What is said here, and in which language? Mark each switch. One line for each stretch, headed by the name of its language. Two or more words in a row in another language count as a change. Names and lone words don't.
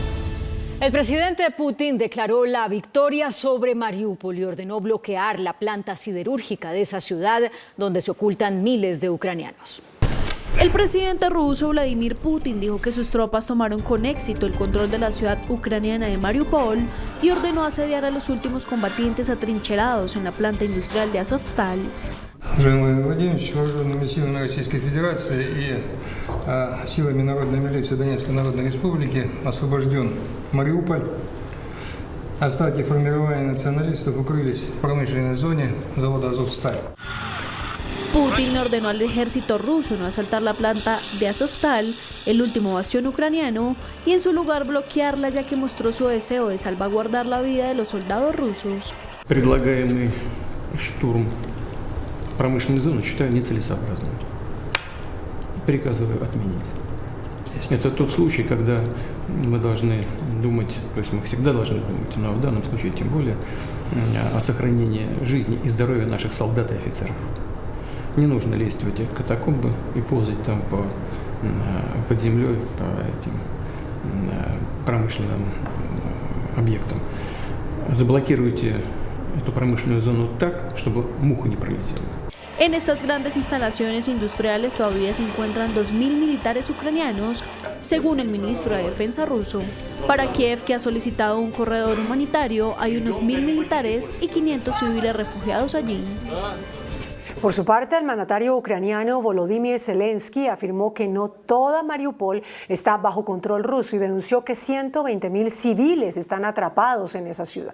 Spanish: El presidente Putin declaró la victoria sobre Mariupol y ordenó bloquear la planta siderúrgica de esa ciudad donde se ocultan miles de ucranianos. El presidente ruso Vladimir Putin dijo que sus tropas tomaron con éxito el control de la ciudad ucraniana de Mariupol y ordenó asediar a los últimos combatientes atrincherados en la planta industrial de Azovstal.
Russian: Владимир Владимирович, вооруженными силами Российской Федерации и силами Народной милиции Донецкой Народной Республики освобожден Мариуполь. Остатки формирования националистов укрылись в промышленной зоне завода Азовсталь.
Spanish: Putin ordenó al ejército ruso no asaltar la planta de Azovstal, el último bastión ucraniano, y en su lugar bloquearla, ya que mostró su deseo de salvaguardar la vida de los soldados rusos.
Russian: Предлагаемый штурм промышленной зоны считаю нецелесообразным. Приказываю отменить. Это тот случай, когда мы должны думать, то есть мы всегда должны думать, но в данном случае тем более о сохранении жизни и здоровья наших солдат и офицеров. Не нужно лезть в эти катакомбы и ползать там под землей по этим промышленным объектам. Заблокируйте эту промышленную зону так, чтобы муха не пролетела.
Spanish: En estas grandes instalaciones industriales todavía se encuentran 2.000 militares ucranianos, según el ministro de Defensa ruso. Para Kiev, que ha solicitado un corredor humanitario, hay unos 1.000 militares y 500 civiles refugiados allí. Por su parte, el mandatario ucraniano Volodymyr Zelensky afirmó que no toda Mariupol está bajo control ruso y denunció que 120.000 civiles están atrapados en esa ciudad.